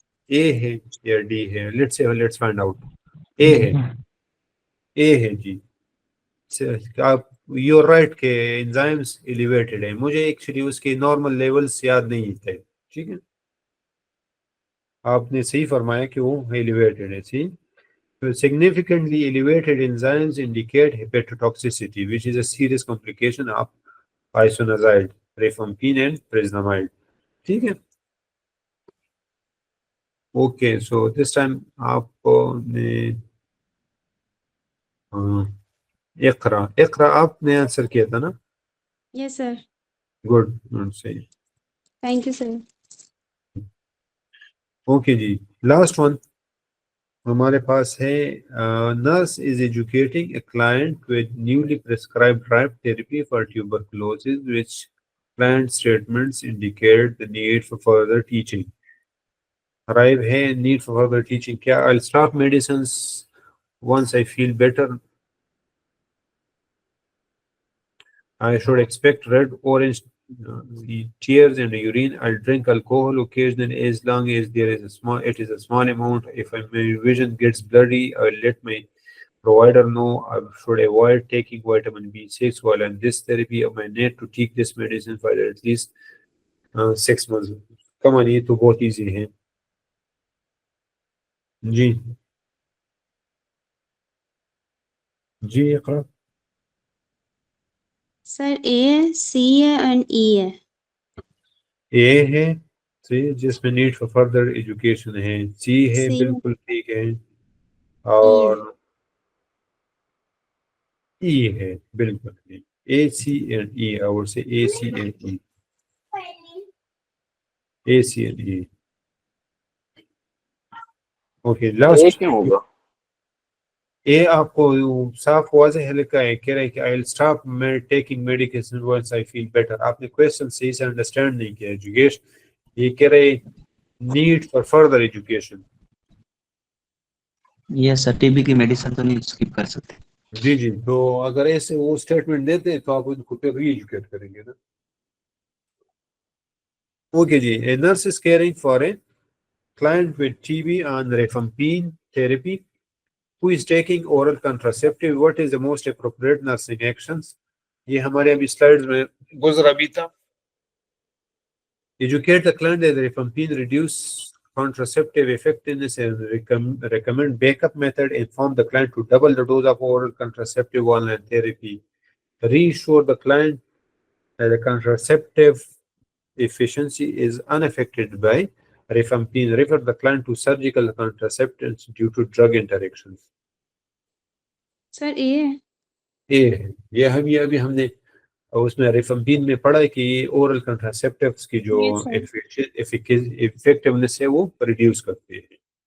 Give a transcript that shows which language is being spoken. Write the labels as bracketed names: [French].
[Urdu] اے ہے یا ڈی ہے. Let's find out. اے ہے. اے ہے جی. آپ یو رائٹ کہ انزائمس ایلیویٹڈ ہے. مجھے ایکچولی اس کے نارمل لیولز یاد نہیں تھے. ٹھیک ہے، آپ نے صحیح فرمایا کہ وہ ایلیویٹڈ ہے. [English] سی significantly elevated enzymes indicate hepatotoxicity, which is a serious complication of isoniazid, rifampin and prisonamide. [Urdu] ٹھیک ہے. اوکے سو دس ٹائم آپ نے اقرا آپ نے آنسر کیا تھا نا؟ یس سر. گڈ صحیح. Thank you sir. [English] Okay جی last one ہمارے پاس ہے nurse is educating a client with newly prescribed drive therapy for tuberculosis which client statements indicate the need for further teaching. Arrive ہے need for further teaching. کیا I'll stop medicines once I feel better. I should expect red, orange tears and urine. I'll drink alcohol occasionally as long as it is a small amount. If my vision gets blurry, I'll let my provider know. I should avoid taking vitamin B6 while on this therapy. I may need to take this medicine for at least 6 months. [Urdu] Come on, یہ تو بہت easy ہے جی. جی اقرا. سر اے ہے، سی ہے and ای ہے. اے ہے جس میں نیڈ فار فردر ایجوکیشن ہے. سی ہے سی بالکل ٹھیک ہے. اور ای ہے بالکل ٹھیک. اے سی اینڈ ای. اور سے اے سی and E. A C and E. Okay last. کیوں ہوگا؟ اے آپ کو صاف واضح لکھا ہے، کہہ رہے کہ I'll stop taking medication once I feel better. آپ نے کوشچن صحیح سے انڈرسٹینڈ نہیں کیا جگیش. یہ کہہ رہے need for further education. Yes sir, T B کی میڈیسن تو نہیں اسکپ کر سکتے. جی جی تو اگر ایسے وہ اسٹیٹمنٹ دیتے ہیں تو آپ ان کو پھر ری ایجوکیٹ کریں گے نا. Okay جی. [English] A nurse is caring for a client with TB on rifampin therapy who is taking oral contraceptive. What is the most appropriate nursing actions? [Urdu] یہ ہمارے ابھی سلائیڈز میں گزرا بھی تھا. [English] Educate the client that rifampin reduce contraceptive effectiveness and recommend backup method. Inform the client to double the dose of oral contraceptive online therapy. Reassure the client that the contraceptive efficiency is unaffected by rifampin. Refer the client to surgical contraceptives due to drug interactions. [Urdu] سر اے ہے. یہ ابھی ہم نے اس میں ریفمپین میں پڑھا ہے کہ اورل کنٹراسیپٹیوز کی جو ایفیکٹونیس ہے وہ ریڈیوس کرتے ہیں.